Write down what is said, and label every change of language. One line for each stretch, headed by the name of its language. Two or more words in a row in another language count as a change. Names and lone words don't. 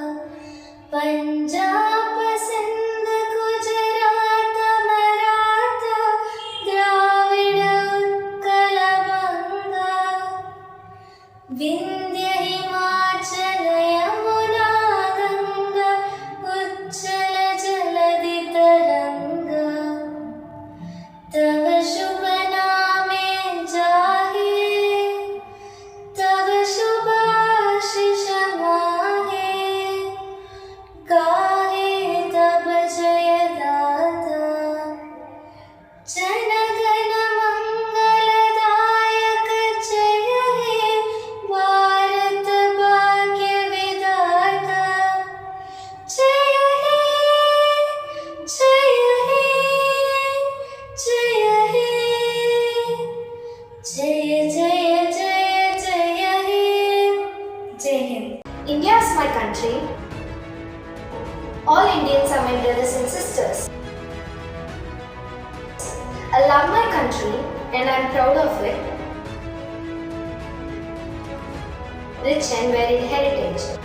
Bangla: পাঞ্জাব সিন্ধ গুজরাট মারাঠা দ্রাবিড় উৎকল বঙ্গ. বিন্ধ্য হিমাচল যমুনা গঙ্গা উচ্ছল জলধি তরঙ্গ. তব শুভ নামে জাগে তব শুভ আশিস মাগে. গাহে তব জয় দাতা. জনগণ মঙ্গলদায়ক জয় হে ভারত ভাগ্য বিধাতা. জয় হে জয় হে জয় হে জয় জয় জয় জয় হে.
Hindi: जय हिंद.
English: India is my country. All Indians are my brothers and sisters. I love my country and I am proud of it. Rich and varied heritage.